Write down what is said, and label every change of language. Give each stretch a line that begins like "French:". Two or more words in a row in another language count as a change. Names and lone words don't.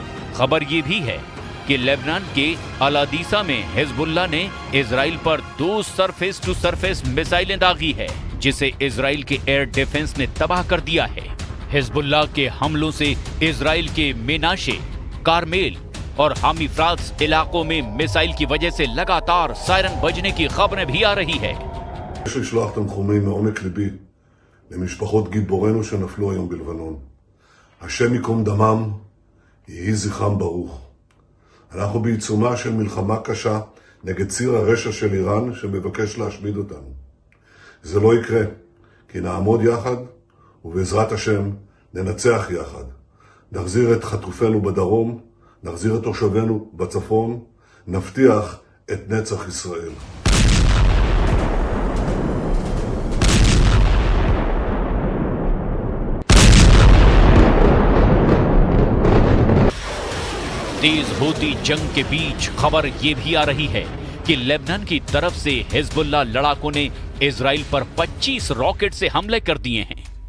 Hindi: खबर ये भी है कि लेबनान के अल-अदीसा में हिजबुल्लाह ने इजराइल पर 2
English: surface to surface
Hindi: मिसाइलें दागी है, जिसे इजराइल के
English: air defense
Hindi: ने तबाह कर दिया है। हिजबुल्लाह के हमलों से इजराइल के मेनाशे, कारमेल और हामीफ्रात्स इलाकों में मिसाइल की वजह से लगातार सायरन बजने की खबरें भी आ रही है।
Hebrew: יש לשלוח תנחומים מעומק ליבי למשפחות גיבורינו שנפלו היום בלבנון. השם ייקום דמם, יהי זכרם ברוך. אנחנו בעיצומה של מלחמה קשה נגד ציר הרשע של איראן שמבקש להשמיד אותנו. זה לא יקרה, כי נעמוד יחד ובעזרת השם ננצח יחד. נחזיר את חטופינו בדרום, נחזיר את תושבינו בצפון, נבטיח את נצח ישראל.
Hindi: तेज होती जंग के बीच खबर ये भी आ रही है कि लेबनान की तरफ से हिजबुल्लाह लड़ाकों ने इजराइल पर 25 रॉकेट से हमले कर दिए हैं।